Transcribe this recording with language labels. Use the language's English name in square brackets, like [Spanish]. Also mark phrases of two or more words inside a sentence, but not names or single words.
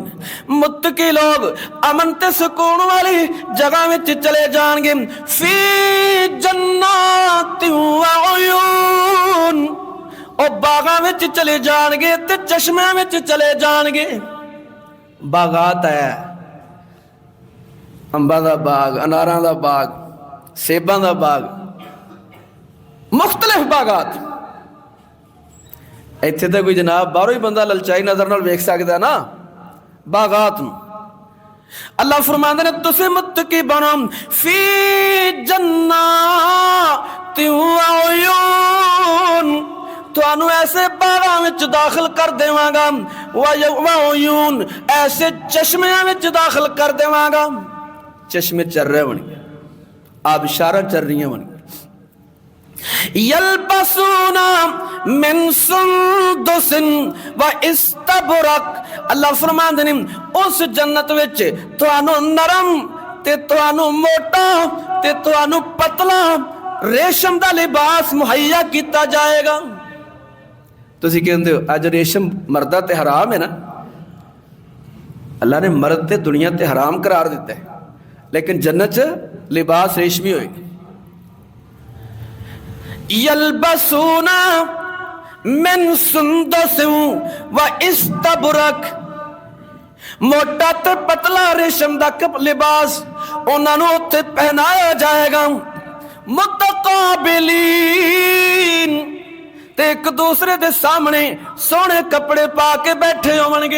[Punjabi] متقی لوگ امن تے سکون والی جگہ میں چلے جان گے. [Arabic] فی جنات وعیون، [Punjabi] او باغاں میں چلے جان گے تے چشمے میں چلے جان گے. باغات ہے، انباں دا باغ، اناراں دا باغ، سیباں دا باغ، مختلف باغات. ایتھے تے کوئی جناب باہروں ہی بندہ للچائی نظر نال ویکھ سکدا نا باغات نوں. اللہ فرماندے نے تسیں متقی بنو [Arabic] فی جنات وعیون، [Punjabi] تانوں ایسے باغاں وچ داخل کر دیواں گا، وعیون ایسے چشمیاں وچ داخل کر دیواں گا. [Urdu] چشمے چل رہے ہوں گے، آبشارا چل رہی ہوں گی. [Arabic] یلبسون من سندس وإستبرق, [Punjabi] اللہ فرماندے نے اس جنت وچ تہانوں نرم تے تہانوں موٹا تے تہانوں پتلا ریشم دا لباس مہیا کیا جائے گا. تسی کہندے ہو اج ریشم مرداں تے حرام ہے نا، اللہ نے مرد تے دنیا تے حرام قرار دتا ہے، لیکن جنت چ لباس ریشمی ہوئے گی. [Arabic] یلبسون من سندس وإستبرق, [Punjabi] موٹا تے پتلا ریشم دا لباس انہوں نے اوتھے پہنایا جائے گا. متقابلین، تے ایک دوسرے دے سامنے سوہنے کپڑے پا کے بیٹھے ہوونگے.